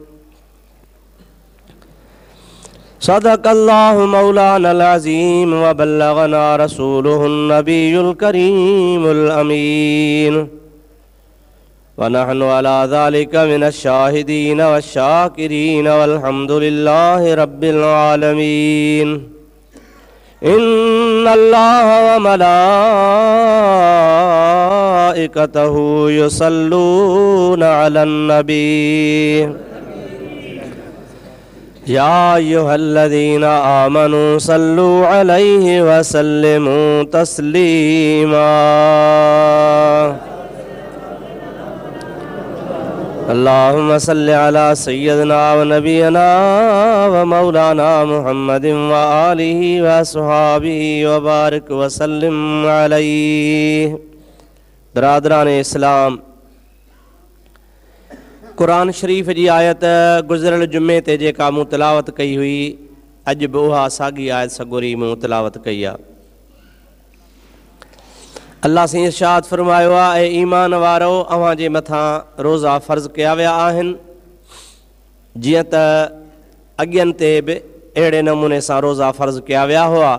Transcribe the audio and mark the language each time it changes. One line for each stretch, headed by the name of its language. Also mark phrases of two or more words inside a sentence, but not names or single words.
Arabic: صدق الله مولانا العظيم وبلغنا رسوله النبي الكريم الأمين ونحن على ذلك من الشاهدين والشاكرين والحمد لله رب العالمين. إن الله وملائكته يصلون على النبي يا أيها الذين آمنوا صلوا عليه وسلموا تسليما. اللهم صل على سيدنا ونبينا ومولانا محمد وآله وأصحابه وبارك وسلم عليه.
Sindhi: बरादरान इस्लाम, कुरान शरीफ़ जी आयत गुज़िरियल जुमे ते जेका मूं तिलावत कई हुई, अॼु बि उहा साॻी आयत सगोरी मूं तिलावत कई आहे। अल्लाह से इरशाद फरमायो आहे, ए ईमान वारो, अव्हां जे मथां रोज़ा फ़र्ज़ कया विया आहिनि जीअं त अॻियनि ते बि अहिड़े नमूने सां रोज़ा फ़र्ज़ कया विया हुआ।